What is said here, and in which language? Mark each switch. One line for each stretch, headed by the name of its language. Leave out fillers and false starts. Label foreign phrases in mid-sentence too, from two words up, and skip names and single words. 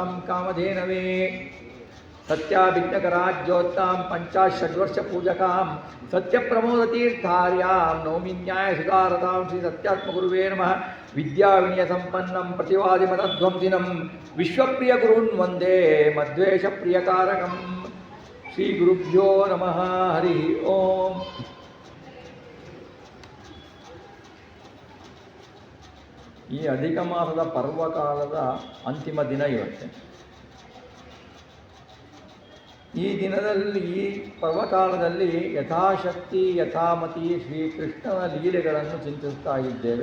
Sanskrit: कामधेनवे सत्याभिज्ञकराज्योत्तां पञ्चाषड्वर्षपूजकां सत्यप्रमोदतीर्थार्यां नौमि न्यायसुधारतां श्रीसत्यात्मगुरुवे नमः विद्याविनयसम्पन्नं प्रतिवादिमतध्वंसिनं विश्वप्रियगुरून् वन्दे मद्वेषप्रियकारकं श्रीगुरुभ्यो नमः हरिः ओम्
Kannada: ಈ ಅಧಿಕ ಮಾಸದ ಪರ್ವಕಾಲದ ಅಂತಿಮ ದಿನ ಇವತ್ತು. ಈ ದಿನದಲ್ಲಿ ಈ ಪರ್ವಕಾಲದಲ್ಲಿ ಯಥಾಶಕ್ತಿ ಯಥಾಮತಿ ಶ್ರೀಕೃಷ್ಣನ ಲೀಲೆಗಳನ್ನು ಚಿಂತಿಸ್ತಾ ಇದ್ದೇವೆ.